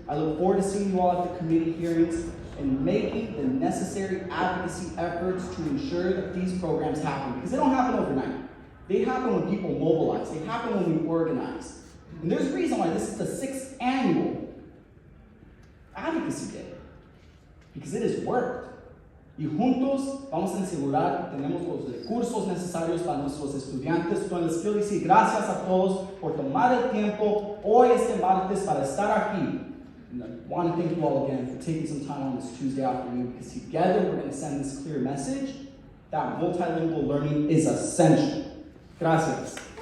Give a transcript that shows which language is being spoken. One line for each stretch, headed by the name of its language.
English: I look forward to seeing you all at the committee hearings and making the necessary advocacy efforts to ensure that these programs happen. Because they don't happen overnight. They happen when people mobilize. They happen when we organize. And there's a reason why this is the 6th annual Advocacy Day. Because it has worked.
Spanish: Y juntos vamos a asegurar que tenemos los recursos necesarios para nuestros estudiantes. Entonces les quiero decir gracias a todos por tomar el tiempo hoy este martes para estar aquí.
English: And I want to thank you all again for taking some time on this Tuesday afternoon, because together we're going to send this clear message that multilingual learning is essential. Gracias.